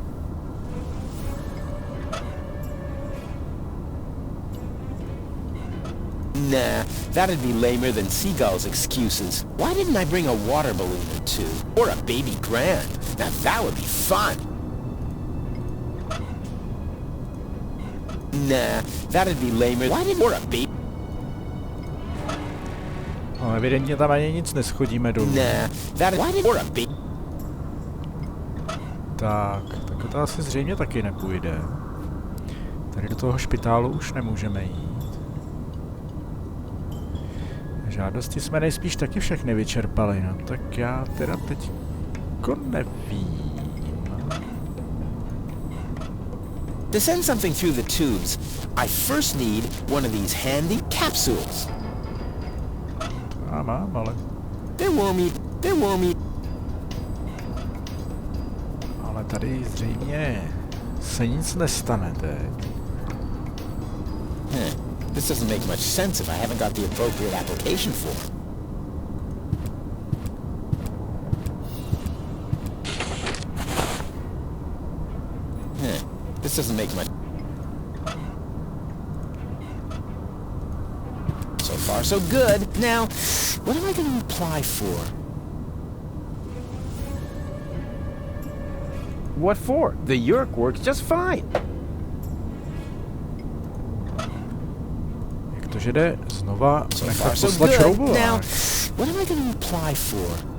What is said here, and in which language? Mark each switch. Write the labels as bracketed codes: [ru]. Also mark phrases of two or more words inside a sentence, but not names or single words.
[en] Nah, that'd be lamer than Seagull's excuses. Why didn't I bring a water balloon or two? Or a baby grand? Now that would be fun. Nah, that'd be lamer. Why didn't... Or a baby... [cs] No, evidentně tam ani nic neschodíme dolů. [en] Nah, that... Why didn't... Or a baby... [cs] Tak to asi zřejmě taky nepůjde. Tady do toho špitálu už nemůžeme jít. Žádosti jsme nejspíš taky všechny vyčerpali, no tak já teda teď nevím. [en] To send something through the tubes, I first need one of these handy capsules. [cs] Já mám, ale... [en] There won't be... [cs] Ale tady zřejmě se nic nestane teď. [en] This doesn't make much sense if I haven't got the appropriate application form. This doesn't make much... So far, so good. Now, what am I going to apply for? What for? The Yerk works just fine. [cs] Jak to, že jde znova [en] So far, [cs] nechat [en] so [cs] poslat [en] good. [cs] šroubovák? [en] Now, what am I going to apply for?